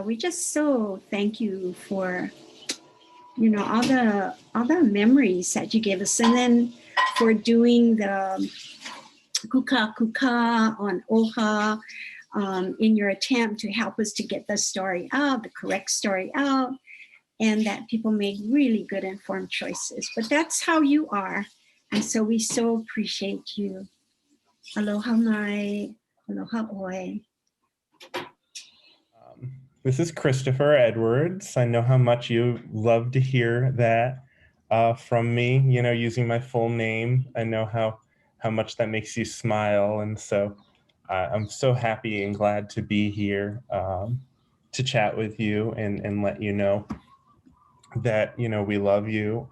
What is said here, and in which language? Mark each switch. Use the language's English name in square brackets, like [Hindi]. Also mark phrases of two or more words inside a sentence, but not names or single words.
[English] We just so thank you for, you know, all the memories that you gave us, and then for doing the [Hawaiian] kuka kuka [English] on Oha in your attempt to help us to get the story out, the correct story out, and that people made really good informed choices. But that's how you are, and so we so appreciate you. [Hawaiian] Aloha mai, aloha oe. [English] This is Christopher Edwards. I know how much you love to hear that from me, you know, using my full name. I know how much that makes you smile. And so I'm so happy and glad to be here to chat with you and let you know that, you know, we love you.